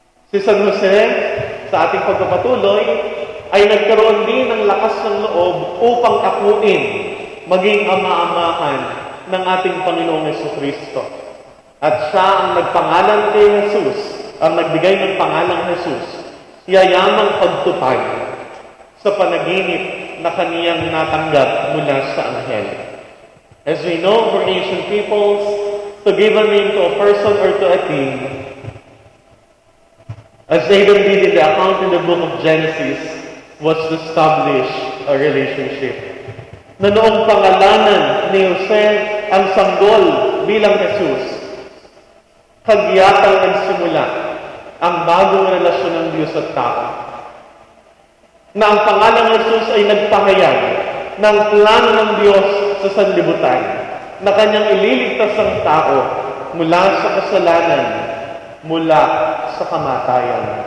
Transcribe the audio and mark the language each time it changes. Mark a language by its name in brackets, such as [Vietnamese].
[Filipino] Si San Jose, sa ating pagpapatuloy, ay nagkaroon din ng lakas ng loob upang akuin, maging ama-amahan ng ating Panginoong Jesucristo. At siya ang nagpangalan kay Jesus, ang nagbigay ng pangalang Jesus, yayamang pagtupad sa panaginip na kaniyang natanggap mula sa anghel. [English] As we know, for ancient peoples, to give a name to a person or to a thing, as Adam did in the account in the book of Genesis, was to establish a relationship. [Filipino] Na noong pangalanan ni Jose ang sanggol bilang Jesus, kagyatang nagsimula ang bagong relasyon ng Diyos at tao. Na ang pangalan ng Jesus ay nagpahayag ng plano ng Diyos sa sanlibutan, na kanyang ililigtas ang tao mula sa kasalanan, mula sa kamatayan.